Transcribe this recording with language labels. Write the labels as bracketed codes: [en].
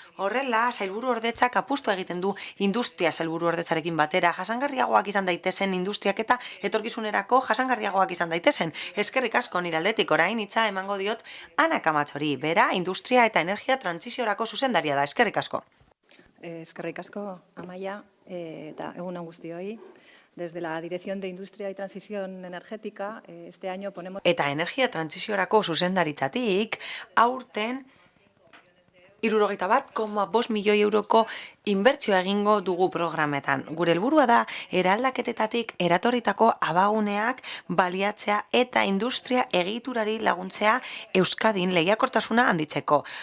[eu] Horrela, sailburu ordetzak apustu egiten du industria sailburu ordetzarekin batera, jasangarriagoak izan daitezen industriak eta etorkizunerako jasangarriagoak izan daitezen. Eskerrik asko nire aldetik orain hitza emango diot Ana Kamatxori, bera industria eta energia trantsiziorako zuzendaria da. Eskerrik asko. Eskerrik asko, Amaia, eta egun on guztioi. [es] Desde la Dirección de Industria y Transición Energética, este año ponemos... [eu] Eta energia trantsiziorako zuzendaritzatik, aurten 61,5 milioi euroko inbertsioa egingo dugu programetan. Gure helburua da, eraldaketetatik eratorritako abaguneak baliatzea eta industria egiturari laguntzea Euskadin lehiakortasuna handitzeko.